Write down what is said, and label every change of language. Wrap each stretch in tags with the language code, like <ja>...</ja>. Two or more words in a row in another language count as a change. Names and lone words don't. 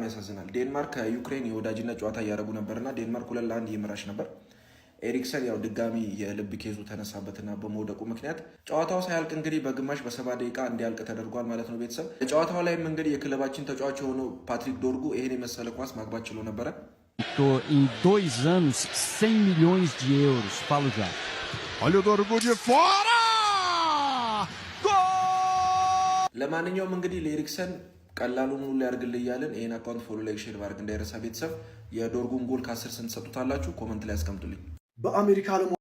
<am>ያሳዝናል። ዴንማርክ ከዩክሬን የወዳጅነት ጨዋታ እያደረጉ ነበርና ዴንማርክ 2-1 እየመራች ነበር። ኤሪክሰን ያው ድጋሚ የልብ ኬዙ ተነሳበትና በመውደቁ ምክንያት ጨዋታው ሳያልቅ እንግዲህ በግማሽ በ70 ደቂቃ እንዲያልቅ ተደርጓል ማለት ነው። ቤተሰብ ጨዋታው layም እንግዲህ የክለባችን ተጫዋች የሆነው ፓትሪክ ዶርጉ ይሄን የመሰለ ኳስ ማግባት ችሎ ነበረ።</am> <pt>Em 2 anos, 100 milhões de euros. Falo já. Olha o Dorgu de fora! Gol!</pt> <am>ለማንኛውም እንግዲህ ለኤሪክሰን ቀላሉን ሁሉ ያርግልኝ እያልን ይሄን አካውንት</am> <en>follow like share</en> <am>ባርክ እንዳይረሳ ቤተሰብ። የዶርጉን ጎል ከ10 ስንት ሰጡታላችሁ? ኮመንት ላይ አስቀምጡልኝ። በአሜሪካ</am>